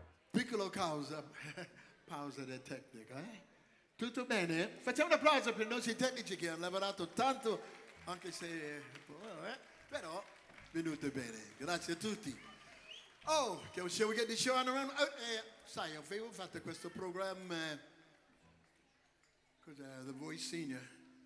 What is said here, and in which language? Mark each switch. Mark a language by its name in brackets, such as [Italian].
[Italian] Piccolo pausa del tecnico, eh? Tutto bene? Facciamo un applauso per i nostri tecnici che hanno lavorato tanto, anche se però venute bene. Grazie a tutti. [English] Oh, shall we get the show on around? [Italian] Sai, avevo fatto questo programma, cos'è, The Voice Senior.